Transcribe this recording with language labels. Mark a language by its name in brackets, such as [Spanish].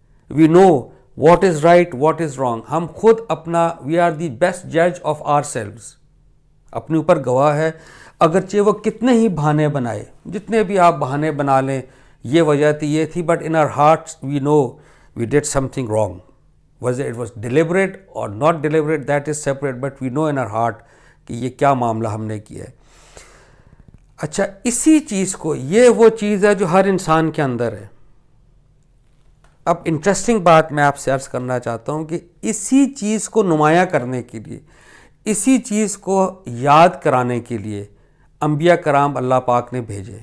[English] We know what is right, what is wrong. [Urdu] ہم خود اپنا، [English] We are the best جج of are selves. [Urdu] اپنے اوپر گواہ ہے، اگرچہ وہ کتنے ہی بہانے بنائے، جتنے بھی آپ بہانے بنا لیں، یہ وجہ تھی یہ تھی، [English] But in our hearts we know we did something wrong. whether it was deliberate or not deliberate, that is separate, but we know in our heart [Urdu] کہ یہ کیا معاملہ ہم نے کیا ہے. اچھا اسی چیز کو، یہ وہ چیز ہے جو ہر انسان کے اندر ہے. اب انٹرسٹنگ بات میں آپ سے عرض کرنا چاہتا ہوں کہ اسی چیز کو نمایاں کرنے کے لیے، اسی چیز کو یاد کرانے کے لیے انبیاء کرام اللہ پاک نے بھیجے.